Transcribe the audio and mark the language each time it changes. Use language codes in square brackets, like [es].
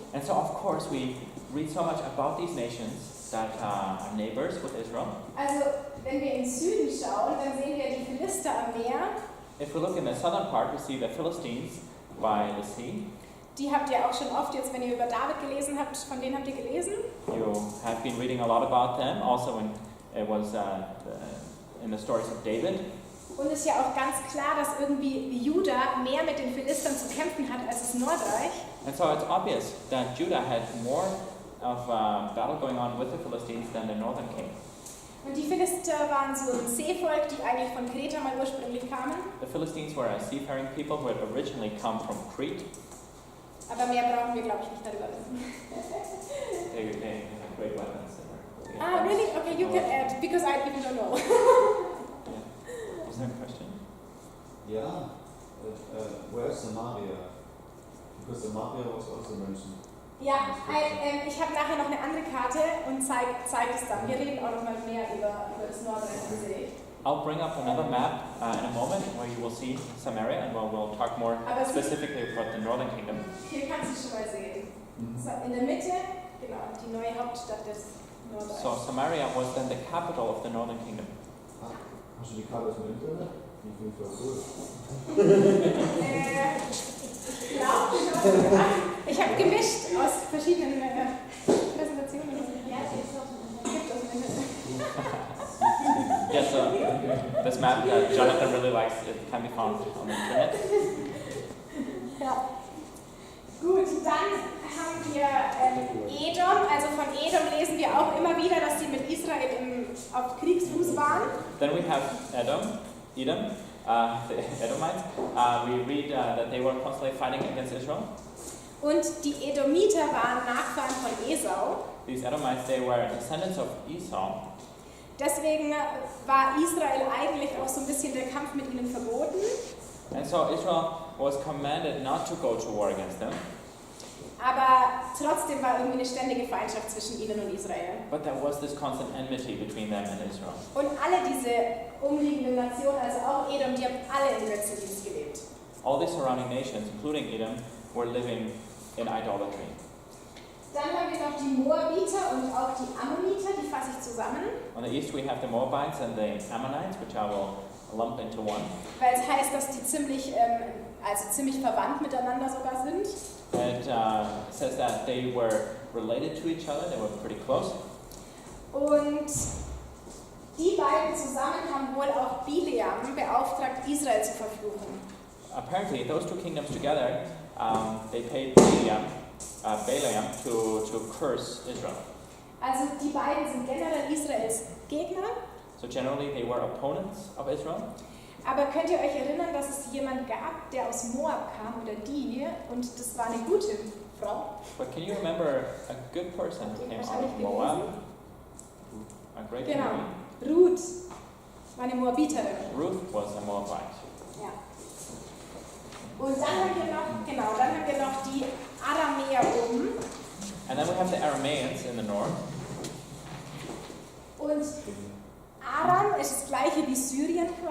[en] And so of course we read so much about these nations that are neighbors with Israel. [de] Also wenn wir in den Süden schauen, dann sehen wir die Philister am Meer. [en] If we look in the southern part, we see the Philistines by the sea. [de] Die habt ihr auch schon oft jetzt, wenn ihr über David gelesen habt, von denen habt ihr gelesen. [en] You have been reading a lot about them, also when it was in the stories of David. [de] Und es ist ja auch ganz klar, dass irgendwie Juda mehr mit den Philistern zu kämpfen hat als das Nordreich. [en] And so it's obvious that Judah had more of battle going on with the Philistines than the northern king. [de] Und die Philister waren so ein Seevolk, die eigentlich von Kreta mal ursprünglich kamen. [en] The Philistines were a seafaring people who had originally come from Crete. [de] Aber mehr brauchen wir, glaube ich, nicht darüber wissen. [en] They had great weapons. Ah, really? Okay, you can add, because I even don't know. Was there a question? Yeah, where's Samaria? Because Samaria was also mentioned. [de] Ja, ich habe nachher noch eine andere Karte und zeig es dann. Wir reden auch noch mal mehr über das Nordreich an sich. [en] I'll bring up another map in a moment where you will see Samaria and we'll talk more specifically about the northern kingdom. [de] Hier kannst du schon mal sehen. So, in der Mitte, genau, die neue Hauptstadt des Nordreichs. [en] So Samaria was then the capital of the northern kingdom. [de] Hast du die Karte aus dem Internet? Die finde ich voll cool. Ich glaube schon. Ich habe gemischt aus verschiedenen Präsentationen. Ja, es gibt aus dem Internet. [en] Yes, this map that Jonathan really likes, it can be found on the internet. [de] Ja. Gut, dann haben wir Edom. Also von Edom lesen wir auch immer wieder, dass sie mit Israel auf Kriegsfuß waren. [en] Then we have Edom, the Edomites. We read that they were constantly fighting against Israel. [de] Und die Edomiter waren Nachfahren von Esau. [en] These Edomites, they were descendants of Esau. [de] Deswegen war Israel eigentlich auch so ein bisschen der Kampf mit ihnen verboten. [en] And so Israel was commanded not to go to war against them. [de] Aber trotzdem war irgendwie eine ständige Feindschaft zwischen ihnen und Israel. [en] But there was this constant enmity between them and Israel. [de] Und alle diese umliegenden Nationen, also auch Edom, die haben alle im Götzendienst gelebt. [en] All the surrounding nations, including Edom, were living in idolatry. [de] Dann haben wir noch die Moabiter und auch die Ammoniter, die fasse ich zusammen. [en] On the east we have the Moabites and the Ammonites, which I will lump into one. [de] Weil es heißt, dass die ziemlich verwandt miteinander sogar sind. [en] It says that they were related to each other, they were pretty close. [de] Und die beiden zusammen haben wohl auch Bileam beauftragt, Israel zu verfluchen. [en] Apparently, those two kingdoms together, they paid Balaam to curse Israel. [de] Also die beiden sind generell Israels Gegner. [en] So generally, they were opponents of Israel. [de] Aber könnt ihr euch erinnern, dass es jemand gab, der aus Moab kam, oder die, und das war eine gute Frau? [en] But can you remember a good person who came out of Moab? A great [de] Genau, [en] lady. [de] Ruth war eine Moabiterin. [en] Ruth was a Moabite. [de] Ja. Und dann haben wir noch die Aramäer oben. [en] And then we have the Arameans in the north. [de] Und Aram ist das gleiche wie Syrien